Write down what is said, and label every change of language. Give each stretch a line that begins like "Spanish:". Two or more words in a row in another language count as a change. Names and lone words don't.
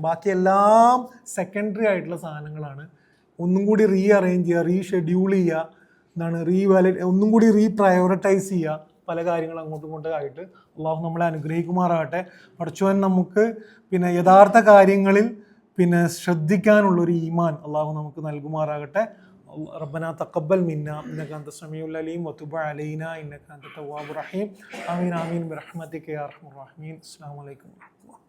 Malayalam: ബാക്കി എല്ലാം സെക്കൻഡറി ആയിട്ടുള്ള സാധനങ്ങളാണ്. ഒന്നും കൂടി അറേഞ്ച് ചെയ്യുക, റീഷെഡ്യൂൾ ചെയ്യുക, ഒന്നും കൂടി പ്രയോറിറ്റൈസ് ചെയ്യുക പല കാര്യങ്ങൾ അങ്ങോട്ടും ആയിട്ട്. അള്ളാഹു നമ്മളെ അനുഗ്രഹിക്കുമാറാകട്ടെ. പടച്ചോൻ നമുക്ക് പിന്നെ യഥാർത്ഥ കാര്യങ്ങളിൽ പിന്നെ ശ്രദ്ധിക്കാനുള്ളൊരു ഈമാൻ അള്ളാഹു നമുക്ക് നൽകുമാറാകട്ടെ.
Arabic: ربنا تقبل منا إنك أنت السميع العليم وتب علينا إنك أنت التواب الرحيم آمين برحمتك يا أرحم الراحمين. السلام عليكم.